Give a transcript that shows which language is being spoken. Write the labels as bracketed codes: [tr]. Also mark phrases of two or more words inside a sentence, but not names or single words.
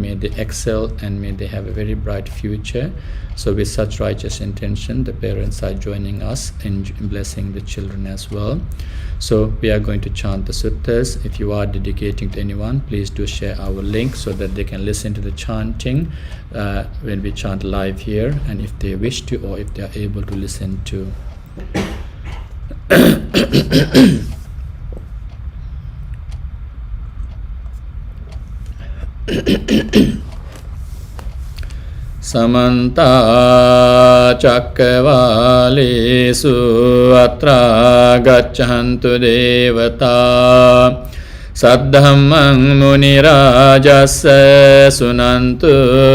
[en] May they excel and may they have a very bright future. So with such righteous intention, the parents are joining us in blessing the children as well. So we are going to chant the suttas. If you are dedicating to anyone, please do share our link so that they can listen to the chanting when we chant live here, and if they wish to, or if they are able to listen to. [pi] Samanta Chakravalesu Atra Gachantu Devata Saddhammang Munirajassa Sunantu